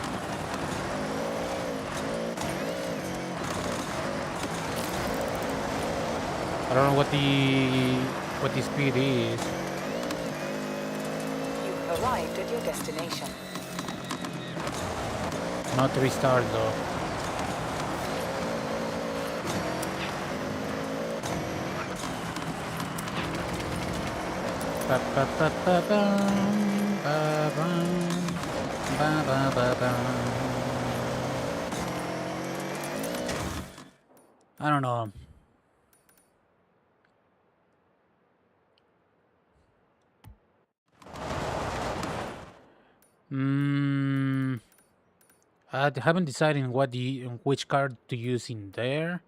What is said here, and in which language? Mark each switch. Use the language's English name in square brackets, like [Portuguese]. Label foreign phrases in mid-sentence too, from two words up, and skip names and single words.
[English] I don't know what the speed is. You've arrived at your destination. Not restart though. Ba ba ba ba bum, ba bum, ba ba ba bum. I don't know. I haven't decided which card to use in there.